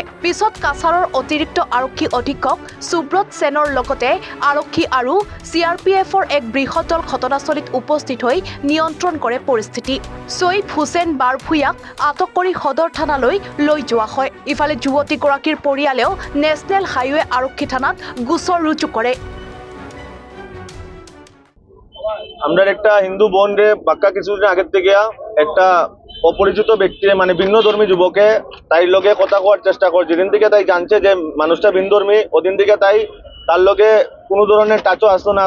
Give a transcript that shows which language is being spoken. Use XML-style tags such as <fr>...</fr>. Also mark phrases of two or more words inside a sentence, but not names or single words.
<as>পিছত কাছাৰৰ অতিৰিক্ত আৰক্ষী অধীক্ষক সুব্ৰত সেনৰ লগতে আৰক্ষী আৰু CRPFৰ এক বৃহৎ দল ঘটনাস্থলীত উপস্থিত হৈ নিয়ন্ত্ৰণ কৰে পৰিস্থিতি। ছৈফ হুছেইন বাৰভূঞাক আটক কৰি সদৰ থানালৈ লৈ যোৱা হয়। ইফালে যুৱতীগৰাকীৰ পৰিয়ালেও নেশ্যনেল হাইৱে আৰক্ষী থানাত গোচৰ ৰুজু কৰে।</as> <bn>আমরা একটা হিন্দু বোন রে বাক্কা কিছুদিন আগের থেকে একটা অপরিচিত ব্যক্তি মানে ভিন্নধর্মী যুবকে তাই লগে কথা কওয়ার চেষ্টা করে। যেদিন থেকে তাই জানছে যে মানুষটা ভিন্নধর্মী ওদিন থেকে তার লগে কোনো ধরনের টাচও আসতো না।</bn>